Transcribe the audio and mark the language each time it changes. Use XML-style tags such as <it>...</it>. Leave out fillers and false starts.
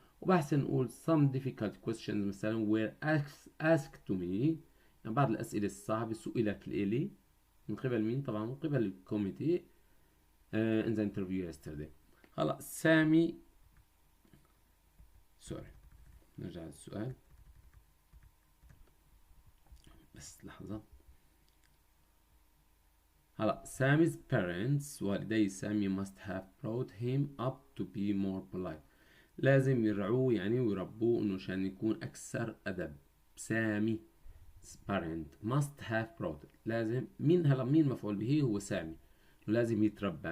<ar>وبحسن نقول some difficult questions مثلا were asked to me، يعني بعض الأسئلة الصعبة سئلت لي من قبل مين؟ طبعا من قبل الكوميتي in the interview yesterday. هلا سامي، سوري نرجع للسؤال بس لحظة.</ar> <en>هلا سامي's parents، والدي سامي must have brought him up to be more polite.</en> <ar>لازم يرعوه يعني ويربوه انه عشان يكون اكثر ادب. سامي parent must have brought، لازم مين مفعول به؟ هو سامي، لازم يتربى.</ar>